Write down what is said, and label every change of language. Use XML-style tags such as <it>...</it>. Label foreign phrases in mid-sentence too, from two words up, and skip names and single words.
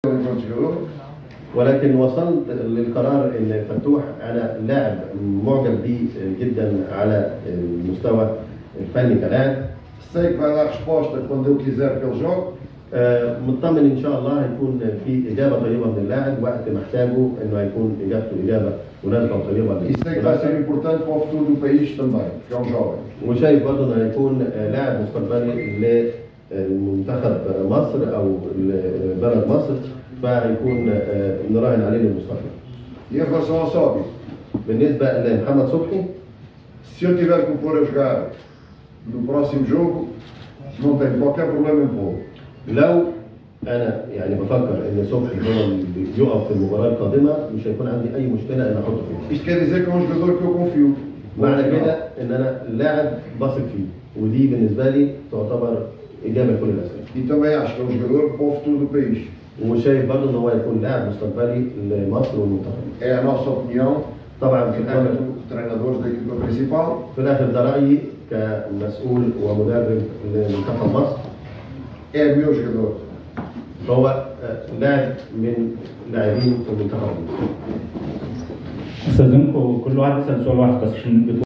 <ar>ولكن وصلت للقرار ان فتوح انا لاعب معجب بيه جدا على المستوى الفني كلاعب.</ar> <pt>Sei que vai dar resposta quando eu quiser que ele jogue.</pt> <ar>مطمن ان شاء الله هيكون في اجابه طيبه من اللاعب وقت محتاجه انه هيكون اجابته اجابه مناسبه وطيبه.</ar> <pt>E sei que vai ser importante para o futuro do país também, porque é jovem.</pt> <ar>وشايف برضه انه هيكون لاعب مستقبلي لمنتخب مصر او بلد مصر، فهيكون نراهن عليه للمستقبل.</ar> <pt>E em relação ao Sobi,</pt> <ar>بالنسبه لمحمد صبحي،</ar> <pt>se eu tiver que o pôr a jogar no próximo jogo, não tenho qualquer problema em pô-lo.</pt> <ar>لو انا يعني بفكر ان صبحي هو اللي يقف في المباراه القادمه مش هيكون عندي اي مشكله ان احطه فيه.</ar> <pt>Isto quer dizer que é um jogador que eu confio.</pt> <ar>معنى كده ان انا لاعب بثق فيه، ودي بالنسبه لي تعتبر اجابه لكل الاسئله.</ar> <pt>E também acho que é um jogador para o futuro do país.</pt> <ar>وشايف برضه ان هو يكون لاعب مستقبلي لمصر والمنتخب.</ar> <pt>É a nossa opinião.</pt> <ar>طبعا في الاخر</ar> <pt>treinadores da equipa principal.</pt> <ar>في الاخر ده رايي كمسؤول ومدرب لمنتخب مصر.</ar> <pt>É meu jogador.</pt> <ar>هو لاعب من لاعبين المنتخب. استاذنكم كل واحد يسال سؤال واحد بس عشان</ar>